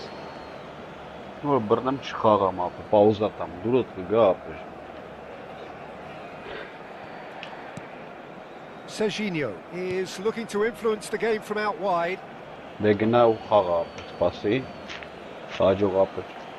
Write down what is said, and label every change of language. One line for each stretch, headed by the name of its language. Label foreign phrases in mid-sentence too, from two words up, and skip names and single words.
Armenian: Որ բռնեմ չխաղամ ապը, պաուզա տամ, դուրդ կգա ապեր։
English: Serginho is looking to influence the game from out wide.
Armenian: Դեգնա ու խաղա ապետ, սպասի, հաջող ապետ։